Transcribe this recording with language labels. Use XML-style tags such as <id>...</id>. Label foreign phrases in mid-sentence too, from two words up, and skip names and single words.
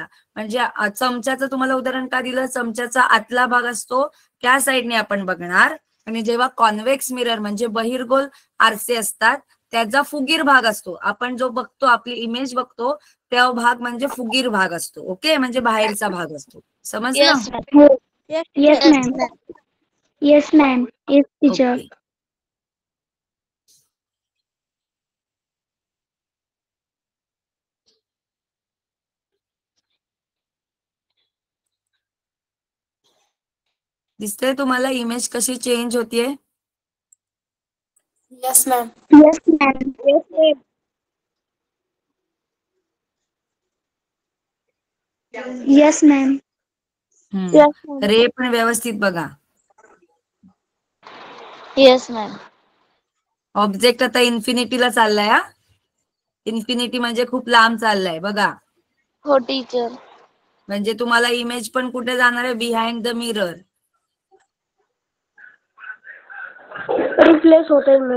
<mr>म्हणजे चमच्याचं तुम्हाला उदाहरण का दिलं, चमच्याचा आतला भाग असतो त्या साईडने आपण बघणार. आणि जेव्हा</mr> <en>convex mirror</en> <mr>म्हणजे बहिर्गोल आरसे असतात त्याचा फुगीर भाग असतो. आपण जो बघतो, आपली इमेज बघतो, त्या भाग म्हणजे फुगीर भाग असतो. ओके, म्हणजे बाहेरचा भाग असतो. समजलं?</mr> <en>Yes, ma'am. Yes, Yes, ma'am. ma'am. Yes, ma'am. Yes, teacher.</en> <mr>ओके. दिसतंय तुम्हाला इमेज कशी चेंज होतीये?</mr> <en>Yes, ma'am. Yes, ma'am. Yes, ma'am. Yes, ma'am. Yes, ma'am.</en> <mr>रे पण व्यवस्थित बघा.</mr> <en>Yes, ma'am.</en> <mr>ऑब्जेक्ट आता इन्फिनिटीला चाललाय. हा, इन्फिनिटी म्हणजे खूप लांब चाललाय बघा. हो टीचर. म्हणजे तुम्हाला इमेज पण कुठे जाणार आहे,</mr> <en>behind the mirror.</en> <mr>रिप्लेस होते मॅम.</mr>